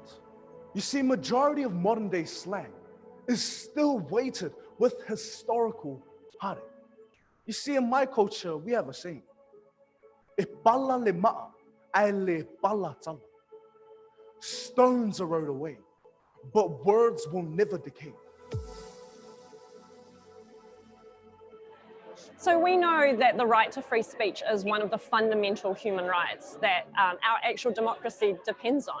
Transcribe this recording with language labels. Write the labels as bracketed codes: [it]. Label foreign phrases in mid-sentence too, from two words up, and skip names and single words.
[en] You see, majority of modern day slang is still weighted with historical heartache. You see, in my culture, we have a saying, [sm] "E pala le ma'a, ai le pala tala." [en] Stones erode away, but words will never decay. So we know that the right to free speech is one of the fundamental human rights that our actual democracy depends on.